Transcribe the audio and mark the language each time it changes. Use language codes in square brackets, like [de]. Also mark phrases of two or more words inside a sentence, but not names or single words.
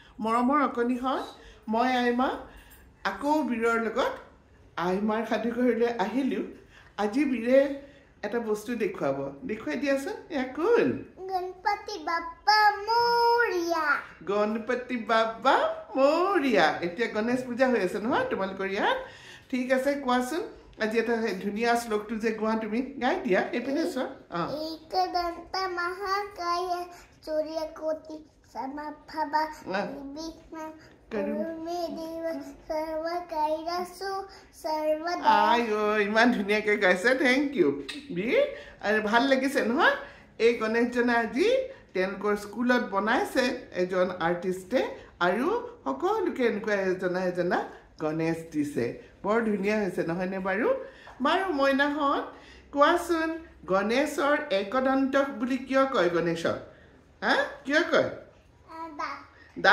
[as] মৰমৰ অকণিহঁত মই আইমা আকৌ বীৰৰ লগত আইমাৰ সাধুঘৰলৈ আহিলোঁ আজি বীৰে এটা বস্তু দেখুৱাই দিয়াচোন এয়া কোন [mr] गणपती बाप्पा मोरया [as] এতিয়া গণেশ পূজা হৈ আছে নহয় তোমালোকৰ ইয়াত ঠিক আছে কোৱাচোন আজি এটা ধুনীয়া শ্লোকটো যে গোৱা তুমি গাই দিয়া এইপিনে চোৱা [sa] एकदंत महाकाय सूर्यकोटि समप्रभा निर्विघ्नं कुरु मे देव सर्वकार्येषु सर्वदा [as] আইও ইমান ধুনীয়াকৈ গাইছে [en] thank you [as] বীৰ আৰু ভাল লাগিছে নহয় এই গণেশজনে আজি তেওঁলোকৰ স্কুলত বনাইছে এজন আৰ্টিষ্টে আৰু সকলোকে এনেকুৱা এজনা গণেশ দিছে বৰ ধুনীয়া হৈছে নহয়নে বাৰু মইনাহঁত কোৱাচোন গণেশৰ একদন্তক বুলি কিয় কয় গণেশক কিয় কয় দাঁত